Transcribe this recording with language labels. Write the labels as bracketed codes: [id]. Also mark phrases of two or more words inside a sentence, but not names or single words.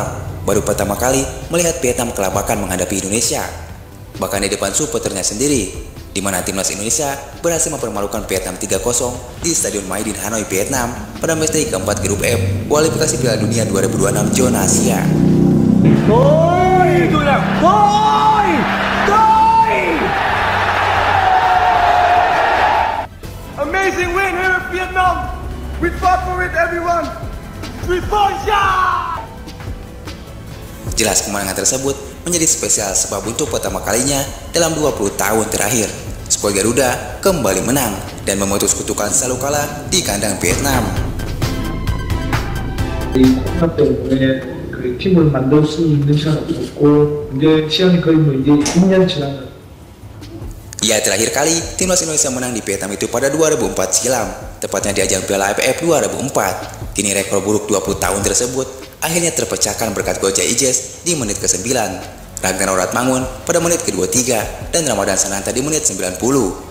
[id] Baru pertama kali melihat Vietnam kelabakan menghadapi Indonesia, bahkan di depan supporternya sendiri, di mana timnas Indonesia berhasil mempermalukan Vietnam 3-0 di Stadion Maidin Hanoi, Vietnam pada matchday keempat grup F kualifikasi Piala Dunia 2026 zona Asia. [en] Amazing win here in Vietnam. We fought for it, everyone. 3 points, yeah! [id] Jelas kemenangan tersebut menjadi spesial sebab untuk pertama kalinya dalam 20 tahun terakhir, skuad Garuda kembali menang dan memutus kutukan selalu kalah di kandang Vietnam. [ko] 팀을 만들 수 있는 시간이 없고 이제 시간이 거의 뭐 이제 2년 지났는데. [id] Ya, terakhir kali timnas Indonesia menang di Vietnam itu pada 2004 silam, tepatnya di ajang Piala AFF 2004. Kini rekor buruk 20 tahun tersebut akhirnya terpecahkan berkat gol Jai Ijes di menit ke-9, Ragnar Ratmangun pada menit ke-23, dan Ramadan Sananta di menit 90.